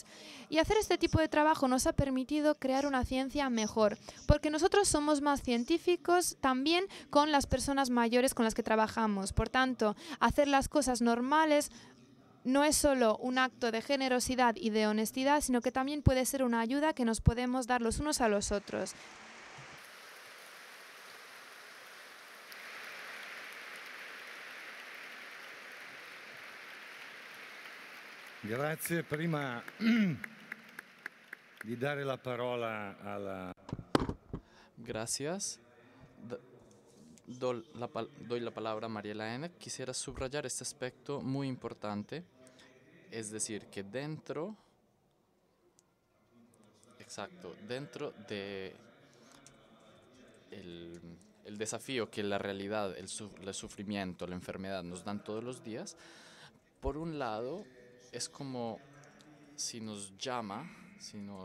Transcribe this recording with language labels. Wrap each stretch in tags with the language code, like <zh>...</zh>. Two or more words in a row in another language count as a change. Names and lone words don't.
<es>Y hacer este tipo de trabajo nos ha permitido crear una ciencia mejor, porque nosotros somos más científicos también con las personas mayores con las que trabajamos. Por tanto, hacer las cosas normales no es solo un acto de generosidad y de honestidad, sino que también puede ser una ayuda que nos podemos dar los unos a los otros.</es> <it>Grazie. Prima di dare la parola alla...</it> <es>Gracias. Doy la palabra a Mariela N. Quisiera subrayar este aspecto muy importante, es decir, que dentro de el desafío que la realidad, el sufrimiento, la enfermedad nos dan todos los días, por un lado, es como si nos llama, si</es>